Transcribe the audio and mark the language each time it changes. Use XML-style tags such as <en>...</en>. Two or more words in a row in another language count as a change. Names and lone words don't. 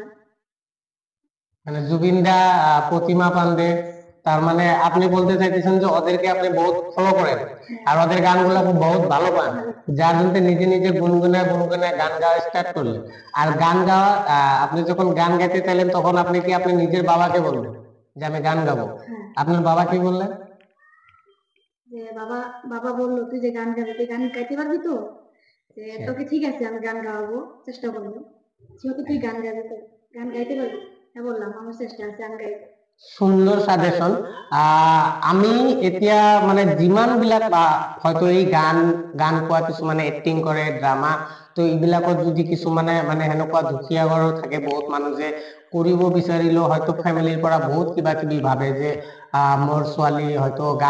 <bn>মানে জুবিন দা প্রতিমা পান্ডে তার মানে আপনি বলতে চাইতেছেন যে ওদেরকে আপনি বহুত ফলো করেন আর ওদের গানগুলো বহুত ভালো পান যার জন্য নিজে নিজে গুনগুনায় গান গাওয়া স্টার্ট করলেন আর গান গাওয়া আপনি যখন গান গাইতে চাইলেন তখন আপনি কি আপনি নিজের বাবাকে বললেন যে আমি গান গাবো আপনার বাবা কি বললেন যে বাবা বললো তুই যে গান গাবি তুই গান গাইতে পারবি তো যে তোকে ঠিক আছে আমি গান গাওয়াবো চেষ্টা করবো যেহেতু তুই গান গাবি তো গান গাইতে পারবি হ্যাঁ বললাম আমার চেষ্টা আছে আমি গাইবো</bn> <as>সুন্দর সাজেশন আমি এতিয়া মানে যিমান বিলাক হয়তো এই গান কোৱা কিছুমানে এক্টিং কৰে ড্ৰামা তো এইবিলাকত যদি কিছুমানে মানে হেনেকুৱা দুখীয়া ঘৰৰ থাকে বহুত মানুহ যে কৰিব বিচাৰিলেও হয়তো ফ্যামিলিৰ পৰা বহুত কিবা কিবি ভাবে যে মোৰ ছোৱালী হয়তো গান</as>